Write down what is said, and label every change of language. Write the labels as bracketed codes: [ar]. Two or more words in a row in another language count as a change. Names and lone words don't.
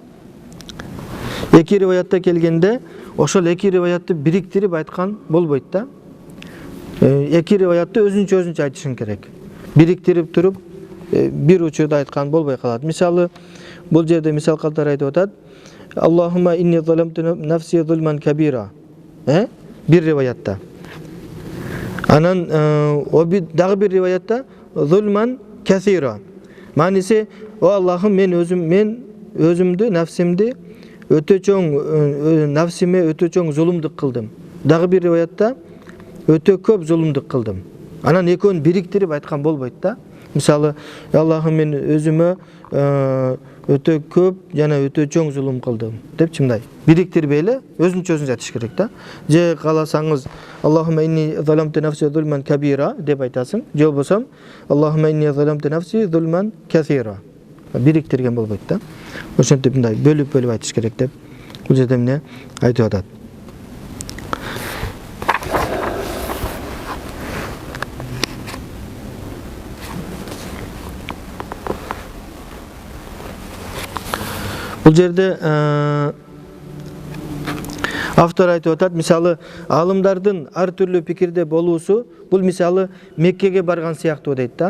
[ky] 2 риваятта келгенде, ошол 2 риваятты бириктирип айткан болбойт да. 2 риваятты өзүнчө айтышың керек. Бириктирип туруп, бир учурда айткан болбой калат. Мисалы, бул жерде мисал калтары айтып атат: [ar] "اللهم إني ظلمت نفسي ظلما كبيرا." [ky] Бир риваятта. Анан дагы бир риваятта [ar] ظلما كثيرا. [ky] Мааниси: "О Аллахым, мен өзүмдү, нафсимди өтө чоң, нафсиме өтө чоң зулумдук кылдым." Дагы бир риваятта өтө көп зулумдук кылдым. Анан экөөнү бириктирип айткан болбойт да. Мисалы, Аллахым, мен өзүмө өтө көп жана өтө чоң зулум кылдым депчи мындай бириктирбей эле өзүнчө айтыш керек да. Же кааласаңыз [ar] اللهم إني ظلمت نفسي ظلما كبيرا [ky] деп айтасың. Же болбосо [ar] اللهم إني ظلمت نفسي ظلما كثيرا. [ky] Бириктирген болбойт да. Ошентип мындай бөлүп айтыш керек деп бул жерде эмне айтып атат. Бул жерде автор айтып атат, мисалы алымдардын ар түрлүү пикирде болуусу, бул мисалы Меккеге барган сыяктуу дейт да.